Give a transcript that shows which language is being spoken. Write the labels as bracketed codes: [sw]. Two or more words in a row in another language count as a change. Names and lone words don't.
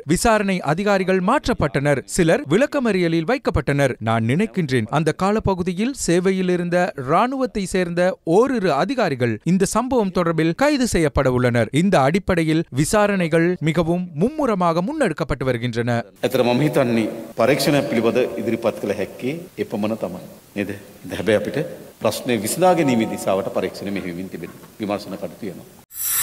[ta] விசாரணை அதிகாரிகள் மாற்றப்பட்டனர். சிலர் விளக்கமறியலில் வைக்கப்பட்டனர். நான் நினைக்கின்றேன் அந்த காலப்பகுதியில் சேவையில் இருந்த ராணுவத்தை சேர்ந்த ஓரிரு அதிகாரிகள் இந்த சம்பவம் தொடர்பில் கைது செய்யப்பட உள்ளனர். இந்த அடிப்படையில் விசாரணைகள் மிகவும் மும்முரமாக முன்னெடுக்கப்பட்டு வருகின்றன. [si] ඇතර මම හිතන්නේ පරීක්ෂණයක් පිළිබඳ ඉදිරිපත් කළ හැක්කේ එපමණ තමයි නේද? හැබැයි අපිට ප්‍රශ්නේ විසඳා ගැනීමේ දිශාවට පරීක්ෂණ මෙහෙයමින් තිබෙනවා. විමර්ශන කටයුතු වෙනවා.